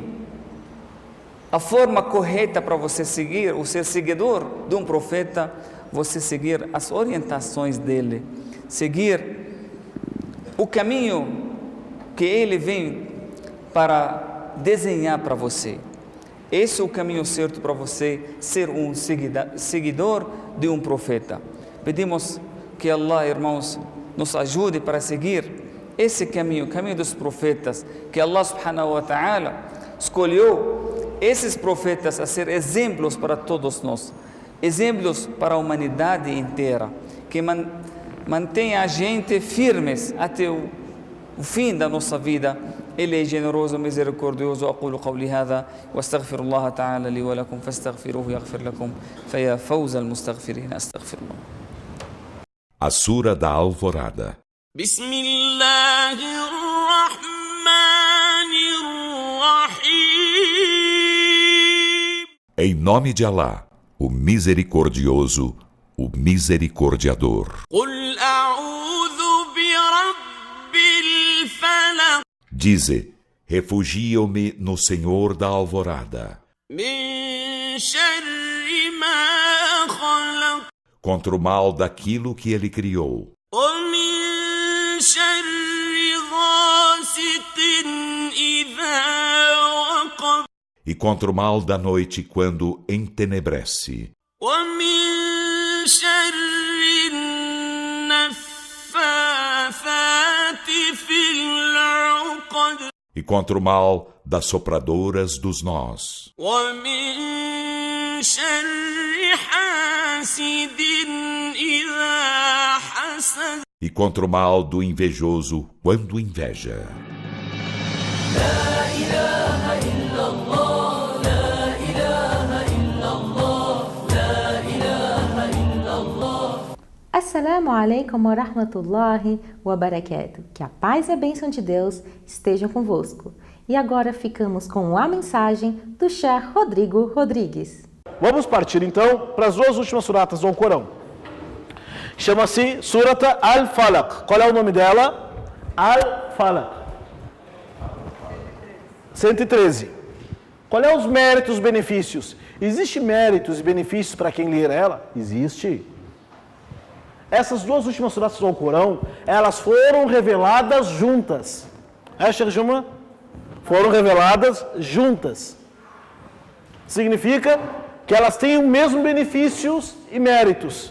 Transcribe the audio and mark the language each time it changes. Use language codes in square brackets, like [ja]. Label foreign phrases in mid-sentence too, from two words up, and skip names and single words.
[pt] A forma correta para você seguir, ou ser seguidor de um profeta, você seguir as orientações dele, seguir o caminho que ele vem para desenhar para você. Esse é o caminho certo para você ser um seguidor de um profeta. Pedimos que Allah, irmãos, nos ajude para seguir esse caminho, o caminho dos profetas, que [ar] الله سبحانه وتعالى [pt] escolheu esses profetas a ser exemplos para todos nós, exemplos para a humanidade inteira, que mantenha a gente firmes até o fim da nossa vida. Ele é generoso, misericordioso. [ar] أقول قولي هذا واستغفر الله تعالى لي ولكم فاستغفروه يغفر لكم فيا فوز المستغفرين. أستغفر الله. [pt] A Sura da Alvorada. [ar] بسم الله الرحمن الرحيم. [pt] Em nome de Alá, o misericordioso, o misericordiador. [ar] قل أعوذ برب الفلق. [pt] Dize, refugio-me no Senhor da Alvorada, [ar] من شر ما خلق. [pt] contra o mal daquilo que ele criou, [ar] ومن شر غاسق إذا وقب. [pt] e contra o mal da noite quando entenebrece, [ar] ومن شر النفاثات في العقد. [pt] e contra o mal das sopradoras dos nós, [ar] ومن شر حاسد إذا حسد [pt] E contra o mal do invejoso quando inveja. [ar] السلام عليكم ورحمة الله وبركاته. [pt] Que a paz e a bênção de Deus estejam convosco. E agora ficamos com a mensagem do Sheikh Rodrigo Rodrigues. Vamos partir então para as duas últimas suratas do Corão. Chama-se Surata Al-Falaq. Qual é o nome dela? Al-Falaq. 113. Qual é os méritos e benefícios? Existe méritos e benefícios para quem ler ela? Existe. Essas duas últimas suratas do Corão, elas foram reveladas juntas. Sheikh Juma? Foram reveladas juntas. Significa que elas têm os mesmos benefícios e méritos.